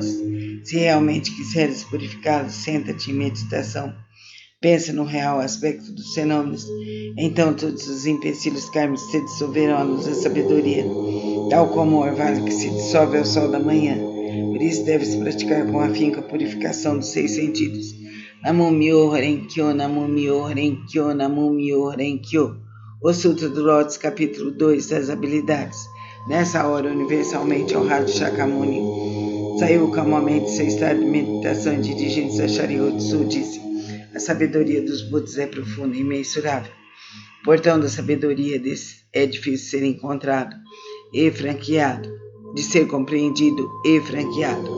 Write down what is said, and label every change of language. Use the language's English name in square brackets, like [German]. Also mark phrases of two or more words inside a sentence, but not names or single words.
[Portuguese] Se realmente quiseres purificá-los, senta-te em meditação. Pensa no real aspecto dos fenômenos. Então todos os empecilhos kármicos se dissolverão à luz da sabedoria, tal como o orvalho que se dissolve ao sol da manhã. Por isso deves praticar com afinco a purificação dos 6 sentidos. [Japanese] Namo Myoho Renkyo, Namo Myoho Renkyo, Namo Myoho Renkyo. [Portuguese] O Sutra do Lótus, capítulo 2 das habilidades. Nessa hora, universalmente honrado Shakyamuni saiu calmamente de seu estado de meditação e dirigindo-se a Shariotsu, disse: a sabedoria dos Budas é profunda e imensurável. O portão da sabedoria é difícil de ser encontrado e franqueado, de ser compreendido e franqueado.